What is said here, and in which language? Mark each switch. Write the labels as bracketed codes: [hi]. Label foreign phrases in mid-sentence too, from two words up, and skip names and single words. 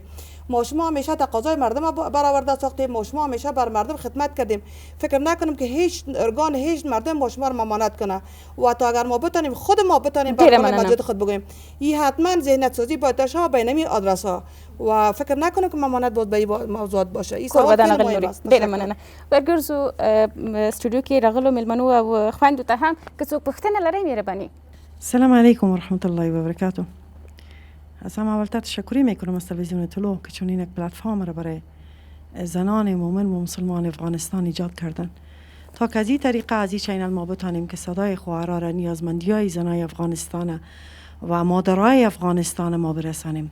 [fa] ما شما همیشه تقاضای مردم برآورده ساختیم، ما شما همیشه بر مردم خدمت کردیم. فکر نکنیم که هیچ ارگان هیچ مردم ما شما رو ممانعت کنه و تا اگر ما بتونیم خود ما بتونیم بر مسجد خود بگوییم. این حتما ذهنیت سازی باید داشته بین این آدرس ها و فکر نکنیم که ممانعت بود به این موضوعات باشه. این سوال خیلی مهم است. [ps] ډیره مننه. ورګرزو استودیو کې راغلو ملمنو او خويندو ته هم که څوک پوښتنه لري مهرباني. [ar] السلام علیکم و رحمت الله و برکاته. [fa] از همه اولتر تشکری میکنم از تلویزیون طلوع که چنین یک پلتفرم را برای زنان مؤمن و مسلمان افغانستان ایجاد کردن تا که از این طریقه از این چینل ما بتانیم که صدای خواهرها را نیازمندی‌های زنای افغانستان و مادرای افغانستان ما برسانیم.